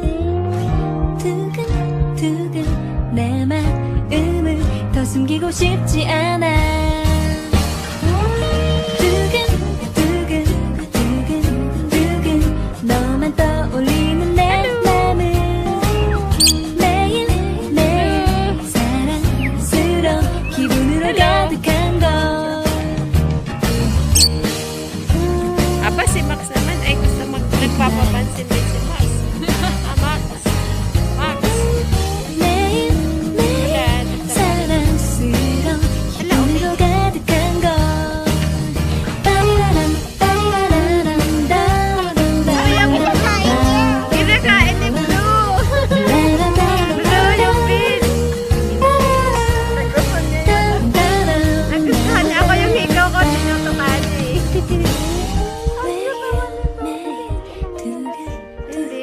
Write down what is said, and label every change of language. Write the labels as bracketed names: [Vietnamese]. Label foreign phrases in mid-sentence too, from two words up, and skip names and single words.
[Korean] 두근두근 내 마음을 더 숨기고 싶지 않아 두근두근 두근두근 너만 떠올리는 내 맘은 매일매일 사랑스러운 기분으로 가득한 걸 [Filipino] Aba, si Max naman ay gusto nagpapapansin din si Max. Max. Max. [Korean] 매일매일 사랑스러운 기분으로 가득한 걸 빠리라람 빠리라라람 다라란다 [Filipino] Kinakain ni Blue. Blue yung fish. Nagustuhan niya ako yung hikaw ko. Sinutukan eh. Hindi.